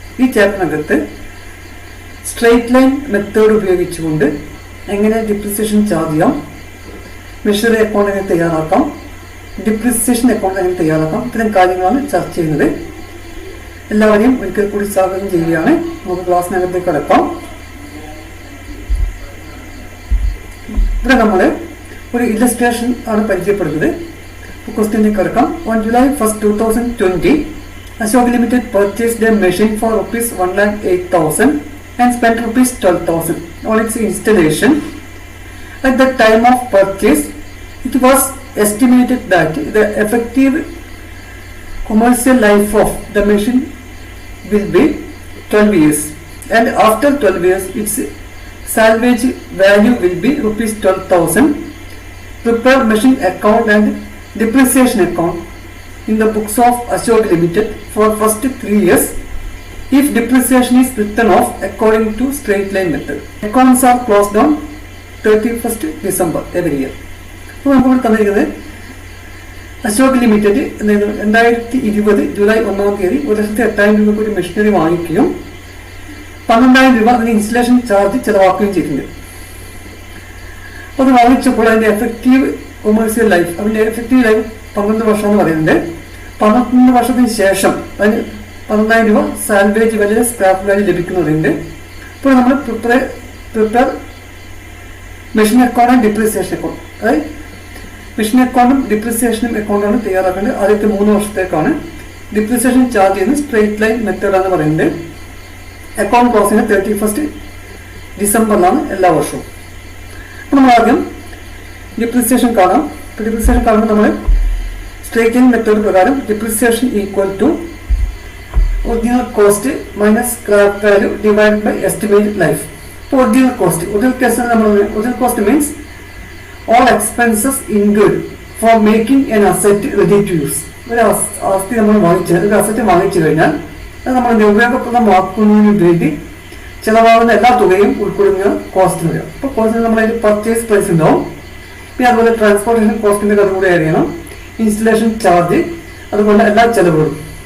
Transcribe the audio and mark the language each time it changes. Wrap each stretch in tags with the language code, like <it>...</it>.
<ml>ഈ ചാപ്റ്ററിനകത്ത് straight line method ഉപയോഗിച്ചുകൊണ്ട് എങ്ങനെ ഡിപ്രിസിയേഷൻ ചാർജ് ചെയ്യാം, മെഷറി അക്കൗണ്ട് എങ്ങനെ തയ്യാറാക്കാം, ഡിപ്രിസിയേഷൻ അക്കൗണ്ട് എങ്ങനെ തയ്യാറാക്കാം, ഇത്തരം കാര്യങ്ങളാണ് ചർച്ച ചെയ്യുന്നത്. എല്ലാവരെയും ഒരിക്കൽ കൂടി സ്വാഗതം ചെയ്യുകയാണ്. നമുക്ക് ക്ലാസ്സിനകത്തേക്ക് കടക്കാം. ഇവിടെ നമ്മൾ ഒരു ഇല്ലസ്ട്രേഷൻ ആണ് പരിചയപ്പെടുന്നത്. ക്വസ്റ്റ്യനിലേക്ക് കടക്കാം.</ml> <en>On July 1st, 2020, Ashok Limited purchased a machine for rupees 1,08,000 and spent rupees 12,000 on its installation. At the time of purchase, it was estimated that the effective commercial life of the machine will be 12 years, and after 12 years its salvage value will be rupees 12,000. Prepare machine account and depreciation account in the books of Ashok Limited for first 3 years if depreciation is written off according to straight line method. Accounts are closed on 31st December every year.</en> <ml>അപ്പോൾ നമുക്ക് തന്നിരിക്കുന്നത് Ashok limited 2020 July 1-ാം തീയതി 1,08,000 രൂപയ്ക്ക് ഒരു machinery വാങ്ങിക്കുകയും 12,000 രൂപ അതിന് installation charge ചിലവാക്കുകയും ചെയ്തിട്ടുണ്ട്. അപ്പോൾ അത് വാങ്ങിച്ചപ്പോൾ അതിൻ്റെ എഫക്റ്റീവ് കൊമേഴ്സ്യൽ ലൈഫ്, അതിൻ്റെ എഫക്റ്റീവ് ലൈഫ് 12 വർഷം എന്ന് പറയുന്നത്. 12 വർഷത്തിന് ശേഷം അതിന് 12,000 രൂപ സാൽവേജ് വാല്യൂ, സ്ക്രാപ്പ് വാല്യൂ ലഭിക്കുന്നതുണ്ട്. ഇപ്പോൾ നമ്മൾ</ml> <en>prepare machine account and depreciation account,</en> <ml>അതായത് മെഷീൻ അക്കൗണ്ടും ഡിപ്രിസിയേഷനും അക്കൗണ്ടാണ് തയ്യാറാക്കേണ്ടത്. ആദ്യത്തെ 3 വർഷത്തേക്കാണ്. ഡിപ്രിസിയേഷൻ ചാർജ് ചെയ്യുന്നത് സ്ട്രെയിറ്റ് ലൈൻ മെത്തേഡാണ് പറയുന്നത്. അക്കൗണ്ട് ക്ലോസ് ചെയ്യുന്നത് 31st ഡിസംബറിലാണ് എല്ലാ വർഷവും. അപ്പോൾ നമ്മൾ ആദ്യം ഡിപ്രിസിയേഷൻ കാണാം. ഇപ്പോൾ ഡിപ്രിസിയേഷൻ കാണുമ്പോൾ നമ്മൾ സ്ട്രെയിറ്റ് ലൈൻ മെത്തേഡ് പ്രകാരം</ml> <en>Depreciation equal to original cost minus scrap value divide by estimated life. ഇപ്പോൾ original cost original cost means all expenses incurred for making an asset ready to use.</en> <ml>ഒരു ആസ്തി നമ്മൾ ഒരു asset വാങ്ങിച്ചു കഴിഞ്ഞാൽ അത് നമ്മൾ ഉപയോഗപ്രദമാക്കുന്നതിന് വേണ്ടി ചിലവാകുന്ന എല്ലാ തുകയും ഉൾക്കൊള്ളുന്ന കോസ്റ്റ് വരും. അപ്പോൾ കോസ്റ്റ് നമ്മളതിന് പർച്ചേസ് പ്രൈസ് ഉണ്ടാവും, പിന്നെ അതുപോലെ ട്രാൻസ്പോർട്ടേഷൻ കോസ്റ്റിൻ്റെ അത് കൂടെ അറിയണം, ഇൻസ്റ്റലേഷൻ ചാർജ്, അതുപോലെ എല്ലാ ചിലവുകളും.</ml>